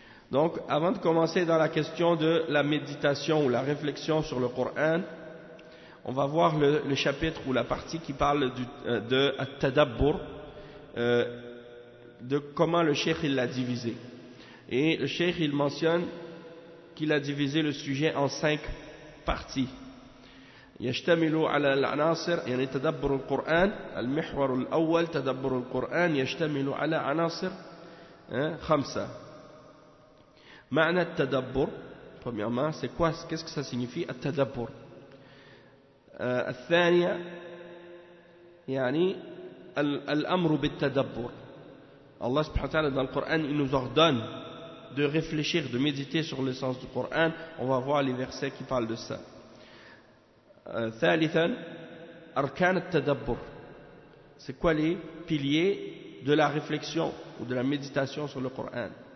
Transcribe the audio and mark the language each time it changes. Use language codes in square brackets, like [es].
[fr] Donc, avant de commencer dans la question de la méditation ou la réflexion sur le Coran, on va voir le chapitre ou la partie qui parle de At-Tadabbur, de comment le cheikh il l'a divisé. Et le cheikh il mentionne qu'il a divisé le sujet en 5 parties. [ar] يشتمل على العناصر يعني تدبر القرآن المحور الأول تدبر القرآن يشتمل على عناصر 5. معنى التدبر [fr] premièrement c'est quoi, qu'est-ce que ça signifie التدبر. [ar] الثانية يعني الأمر بالتدبر. الله سبحانه وتعالى [fr] dans le Coran il nous ordonne de réfléchir, de méditer sur l'essence du Coran. On va voir les versets qui parlent de ça. [ar] ثالثا أركان التدبر. [fr] C'est quoi les piliers de la réflexion ou de la méditation sur le Coran?